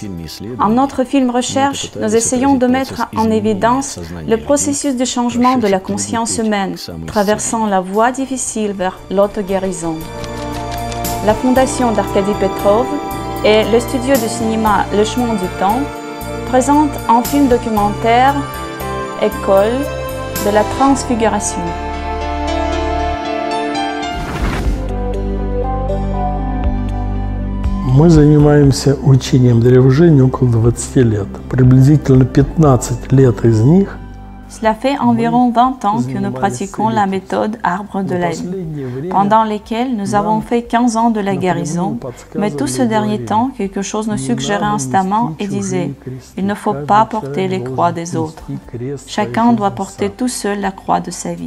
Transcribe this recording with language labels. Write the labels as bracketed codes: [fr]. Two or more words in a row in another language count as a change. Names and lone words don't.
[fr] En notre film recherche, nous essayons de mettre en évidence le processus de changement de la conscience humaine, traversant la voie difficile vers l'auto-guérison. La Fondation d'Arkady Petrov et le studio de cinéma Le Chemin du Temps présente un film documentaire École de la transfiguration. [ru] Мы занимаемся учением древожения около 20 лет. Приблизительно 15 лет из них [fr] Cela fait environ 20 ans que nous pratiquons la méthode Arbre de la vie, pendant lesquels nous avons fait 15 ans de la guérison, mais tout ce dernier temps, quelque chose nous suggérait instamment et disait « Il ne faut pas porter les croix des autres. Chacun doit porter tout seul la croix de sa vie.